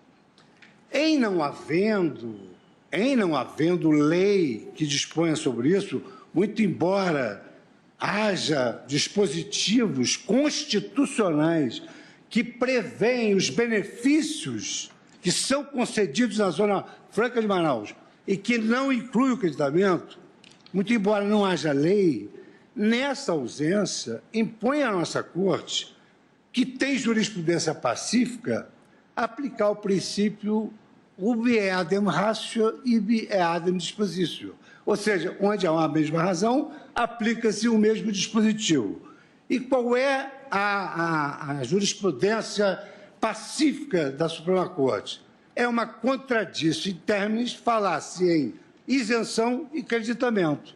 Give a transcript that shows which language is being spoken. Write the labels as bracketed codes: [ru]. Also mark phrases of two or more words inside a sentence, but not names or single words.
[pt] Em não havendo lei que disponha sobre isso, muito embora haja dispositivos constitucionais que prevêem os benefícios que são concedidos na Zona Franca de Manaus e que não inclui o creditamento, muito embora não haja lei, nessa ausência, impõe à nossa Corte, que tem jurisprudência pacífica, aplicar o princípio [la] ubi eadem ratio, ibi eadem dispositio. [pt] Ou seja, onde há uma mesma razão, aplica-se o mesmo dispositivo. E qual é a jurisprudência pacífica da Suprema Corte? É uma contradição [la] in terminis [pt] falar-se em isenção e creditamento.